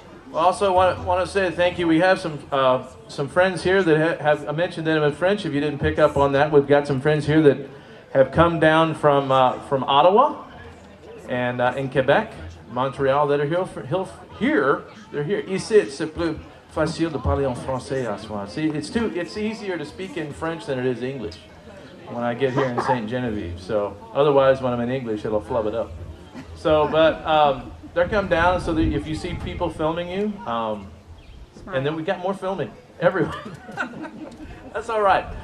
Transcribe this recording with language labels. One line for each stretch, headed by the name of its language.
English: Well, also want to say thank you. We have some friends here that have I mentioned them in French. If you didn't pick up on that, we've got some friends here that have come down from Ottawa and in Quebec, Montreal, that are here. They're here.
French: Ici, c'est plus facile de parler en français à soi.
English: See, it's easier to speak in French than it is English when I get here in St. Genevieve. So otherwise, when I'm in English, it'll flub it up. So, but they're come down so that if you see people filming you, and then we got more filming everywhere. That's all right.